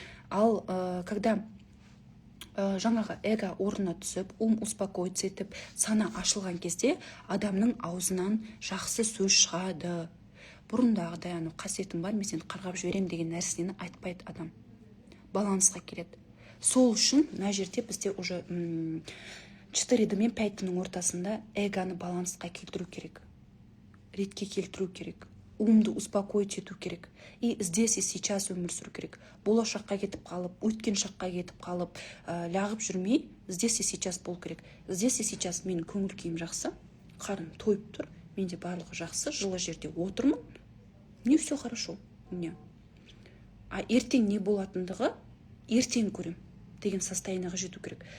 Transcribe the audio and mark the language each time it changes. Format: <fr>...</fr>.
<kk>Ал когда жаңағы эго орнына түсіп, успокоиться етіп, сана ашылған кезде адамның аузынан жақсы сөз шығады. Бұрындағыдай қасиетім бар, мен сені қарғап жіберем деген нәрсені айтпайды адам. Балансқа келеді. Сол үшін мына жерде бізде уже 4 мен 5-ның ортасында эгоны балансқа келтіру керек. Ретке келтіру керек. Умды успокоить ету керек.</kk> <ru>И здесь и сейчас</ru> <kk>өмір сүру керек. Болашаққа кетіп қалып, өткен шаққа кетіп қалып, лағып жүрмей,</kk> <ru>здесь и сейчас</ru> <kk>бол керек.</kk> <ru>Здесь и сейчас</ru> <kk>менің көңіл күйім жақсы, қарым тойып тұр, менде барлығы жақсы, жылы жерде отырмын.</kk> <ru>Мне все хорошо.</ru> <kk>А ертең не болатындығы ертең көрем деген состояниеға жету керек.</kk>